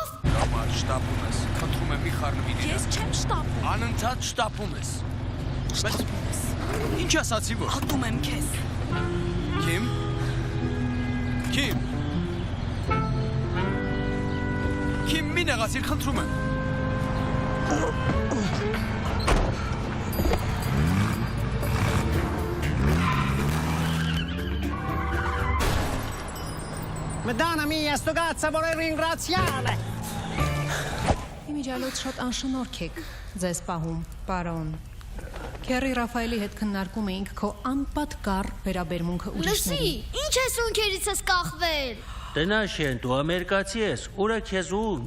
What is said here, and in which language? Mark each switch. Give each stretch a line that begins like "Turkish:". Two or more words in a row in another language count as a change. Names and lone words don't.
Armenian: Կամար շտապում ես, խնդրում եմ մի խառնվի իրան։ Ես չեմ շտապում։ Անընդհատ շտապում ես։ Ինչ ասացի որ։ Ատում եմ քեզ։ Քիմ։ Քիմ մի նեղացիր, խնդրում եմ։
Italian: Madonna mia, sto cazzo vuole ringraziare!
Armenian: Իմիջիալոց շատ անշնորհք եք ձեզ պահում, պարոն։ Քերի Ռաֆայելի հետ քննարկում էինք քո անպատկառ վերաբերմունքը ուրիշների։ Լսի, ինչ ես ունքերից ես կախվել։ Տնաշեն, դու ամերիկացի ես, ուրա քեզ ունք։